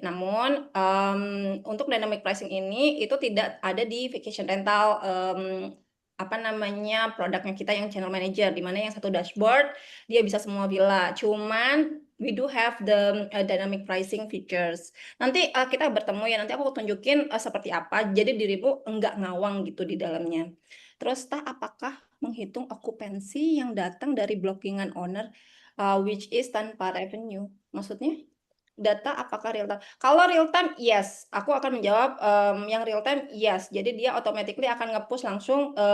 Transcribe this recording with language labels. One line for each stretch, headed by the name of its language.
Indonesian: Namun untuk dynamic pricing ini itu tidak ada di vacation rental apa namanya produknya kita yang channel manager, di mana yang satu dashboard dia bisa semua villa.
English: Cuman we do have the dynamic pricing features.
Indonesian: Nanti kita bertemu ya, nanti aku tunjukin seperti apa. Jadi dirimu enggak ngawang gitu di dalamnya. Terus apakah menghitung okupansi yang datang dari blockingan owner which is tanpa revenue? Maksudnya data apakah real time? Kalau real time, yes. Aku akan menjawab yang real time, yes. Jadi dia automatically akan nge-push langsung.